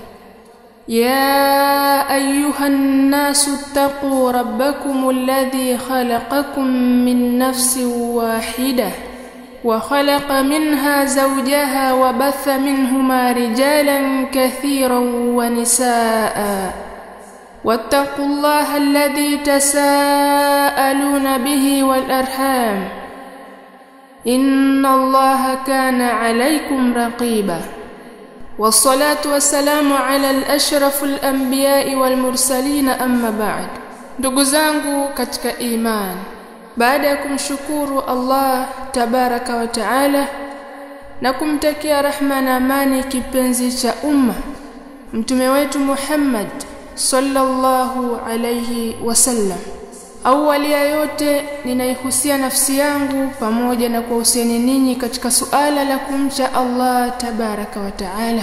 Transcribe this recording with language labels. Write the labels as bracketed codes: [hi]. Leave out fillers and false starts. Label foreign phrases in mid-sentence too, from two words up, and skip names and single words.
[ar] يا أيها الناس اتقوا ربكم الذي خلقكم من نفس واحدة وخلق منها زوجها وبث منهما رجالا كثيرا ونساء واتقوا الله الذي تساءلون به والأرحام إن الله كان عليكم رقيبا. والصلاة والسلام على الأشرف الأنبياء والمرسلين أما بعد. [sw] Ndugu zangu katika iman, baada ya kumshukuru Allah [ar] تبارك وتعالى [sw] na kumtakia rahma na amani kipenzi cha umma mtume wetu Muhammad [ar] صلى الله عليه وسلم, [sw] awali ya yote ninaihusia nafsi yangu pamoja na kuhusiana ninyi katika suala la kumcha Allah [ar] تبارك وتعالى.